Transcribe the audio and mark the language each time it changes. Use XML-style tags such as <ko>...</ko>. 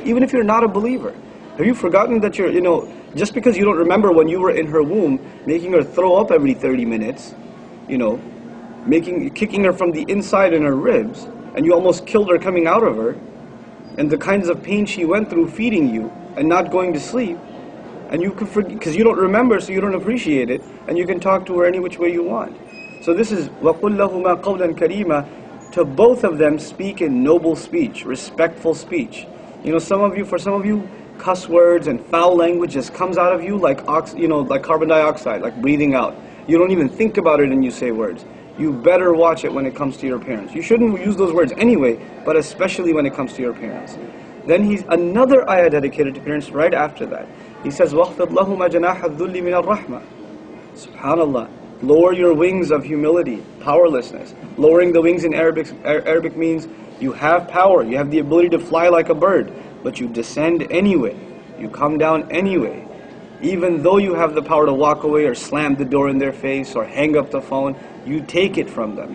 <en>Even if you're not a believer. Have you forgotten that you're, you know, just because you don't remember when you were in her womb, making her throw up every 30 minutes, you know, kicking her from the inside in her ribs, and you almost killed her coming out of her, and the kinds of pain she went through feeding you and not going to sleep, and you can forget, because you don't remember, so you don't appreciate it, and you can talk to her any which way you want. So this is</en> <ar>وَقُلْ لَهُمَا قَوْلًا كَرِيمًا.</ar> <en>To both of them speak in noble speech, respectful speech. You know, for some of you, cuss words and foul language just comes out of you like like carbon dioxide, like breathing out. You don't even think about it and you say words. You better watch it when it comes to your parents. You shouldn't use those words anyway, but especially when it comes to your parents. Then he's another ayah dedicated to parents right after that. He says,</en> <ar>وَاخْفِضْ لَهُمَا جَنَاحَ الذُّلِّ مِنَ الرَّحْمَةِ. Subhanallah.</ar> <en>Lower your wings of humility, powerlessness. Lowering the wings in Arabic means you have power, you have the ability to fly like a bird, but you descend anyway. You come down anyway. Even though you have the power to walk away or slam the door in their face or hang up the phone, you take it from them.</en>